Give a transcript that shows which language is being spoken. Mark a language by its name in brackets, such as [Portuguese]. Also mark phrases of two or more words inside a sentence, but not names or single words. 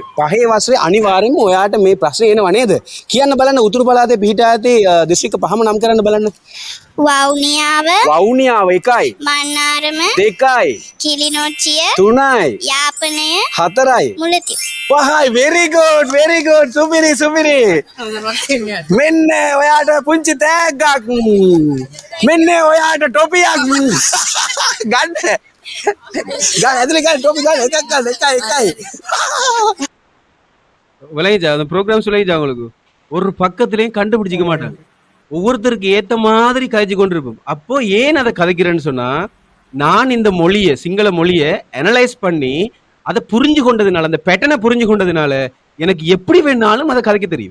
[Sinhala] 5 වසරේ අනිවාර්යෙන්ම ඔයාට මේ ප්‍රශ්නේ එනවා නේද? කියන්න බලන්න උතුරු පළාතේ පිහිටා ඇති දිස්ත්‍රික්ක 5ම නම් කරන්න බලන්න. වවුනියාව. වවුනියාව 1යි. මන්නාරම. 2යි. කිලිනොච්චිය. 3යි. යාපනය. 4යි. මුලතිය. 5යි. [English] very good, very good. [Sinhala] සුපිරි, සුපිරි. මෙන්න ඔයාට පුංචි තෑග්ගක්. මෙන්න ඔයාට ටොපියක්. ගන්න. ඇතුලේ ගන්න ටොපි ගන්න. එකයි. [Tamil] விளங்கிச்சா? அந்த ப்ரோக்ராம்ஸ் விளங்கிச்சா உங்களுக்கு? ஒரு பக்கத்துலயும் கண்டுபிடிச்சிக்க மாட்டாங்க. ஒவ்வொருத்தருக்கு ஏத்த மாதிரி கதைச்சு கொண்டிருப்போம். அப்போ ஏன் அதை கதைக்கிறேன்னு சொன்னா, நான் இந்த மொழியை சிங்கள மொழியை அனலைஸ் பண்ணி அதை புரிஞ்சு கொண்டதுனால, அந்த பேட்டர்னை புரிஞ்சு கொண்டதுனால எனக்கு எப்படி வேணாலும் அதை கதைக்க தெரியும்.